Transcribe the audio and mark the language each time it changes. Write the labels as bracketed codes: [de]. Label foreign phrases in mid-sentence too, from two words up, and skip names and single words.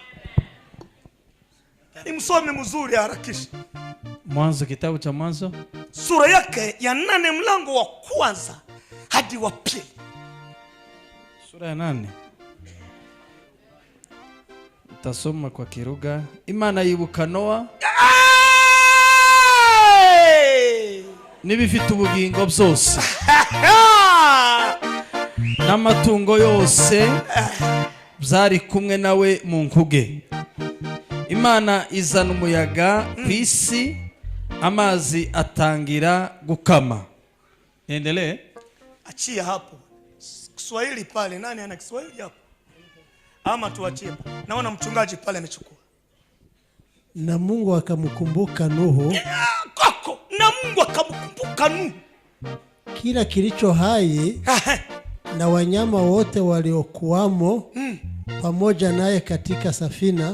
[sw] Nani msomi mzuri harakisha? Mwanzo, kitabu cha Mwanzo sura yake ya 8 mlango wa kwanza hadi wa pili. Sura ya 8. Tasoma kwa Kiruga. [rw] Imana yibuka Noa n'ibifite ubugingo byose n'amatungo yose byari kumwe nawe mu nkuge. Imana izana umuyaga ku isi, amazi atangira gukama. [sw] Endelee. Achia hapo. Kiswahili pale, nani ana Kiswahili hapo? Ama tuachie. Naona mchungaji pale amechukua. Na Mungu akamkumbuka Nuhu. Koko, na Mungu akamkumbuka Nuhu. Kila kilicho hai na wanyama wote waliokuwamo pamoja naye katika safina.